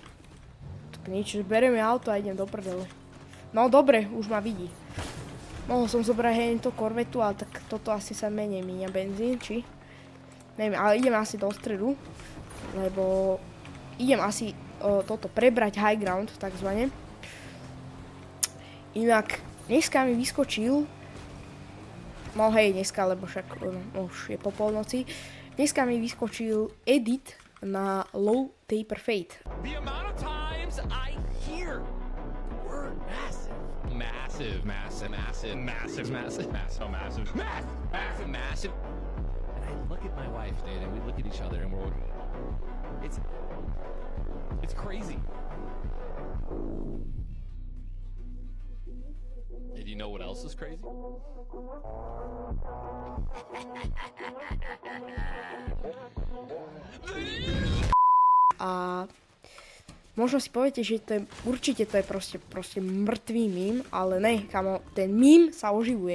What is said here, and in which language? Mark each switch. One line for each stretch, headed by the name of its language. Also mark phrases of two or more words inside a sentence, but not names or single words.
Slovak: Tak niečo, bereme auto a idem do prdele. No dobre, už ma vidí. Mohol som zobrať hej to korvetu, ale tak toto asi sa menej míňa benzín, či? Neviem, ale idem asi do stredu. Lebo idem asi toto prebrať
English: high ground,
Slovak: takzvané. Inak dneska mi vyskočil, no hej, dneska, lebo však už je po polnoci, dneska mi vyskočil edit na Low Taper Fade.
English: The amount of times I hear the word massive. Massive, massive, massive, massive, massive, massive, massive, massive, massive. And I look at my wife, Dave, and we look at each other and we're, it's crazy. And you know what else is crazy?
Slovak: A možno si poviete, že to je, určite to je proste mŕtvý mím, ale ne, kamo, ten mím sa oživuje.